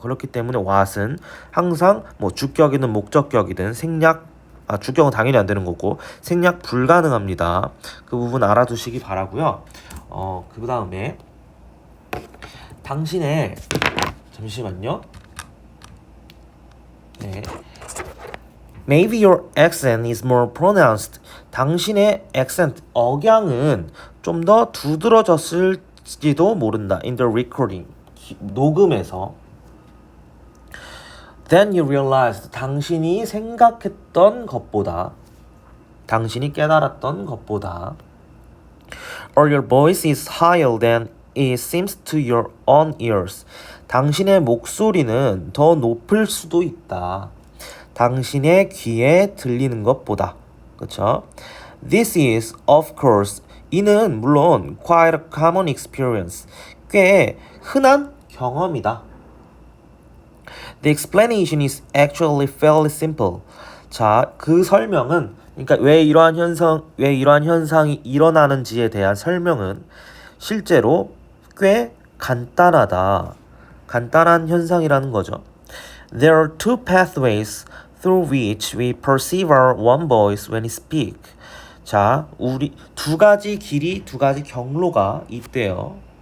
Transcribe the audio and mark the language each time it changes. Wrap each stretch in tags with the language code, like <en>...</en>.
<ko>그렇기 때문에 what은 항상 뭐 주격이든 목적격이든 주격은 당연히 안 되는 거고 생략 불가능합니다. 그 부분 알아두시기 바라고요. 그 다음에 당신의 잠시만요. 네.</ko> <en>Maybe your accent is more pronounced.</en> <ko>당신의 accent, 억양은 좀 더 두드러졌을지도 모른다.</ko> <en>In the recording,</en> <ko>녹음에서.</ko> <en>Then you realized,</en> <ko>당신이 생각했던 것보다, 당신이 깨달았던 것보다,</ko> <en>or your voice is higher than it seems to your own ears.</en> <ko>당신의 목소리는 더 높을 수도 있다. 당신의 귀에 들리는 것보다. 그렇죠?</ko> <en>This is, of course,</en> <ko>이는 물론</ko> <en>quite a common experience.</en> <ko>꽤 흔한 경험이다.</ko> <en>The explanation is actually fairly simple.</en> <ko>자, 그 설명은 그러니까 왜 이러한 현상이 일어나는지에 대한 설명은 실제로 꽤 간단한 현상이라는 거죠.</ko> <en>There are two pathways through which we perceive our own voice when we speak.</en> <ko>자, 우리 두 가지 경로가 있대요.</ko>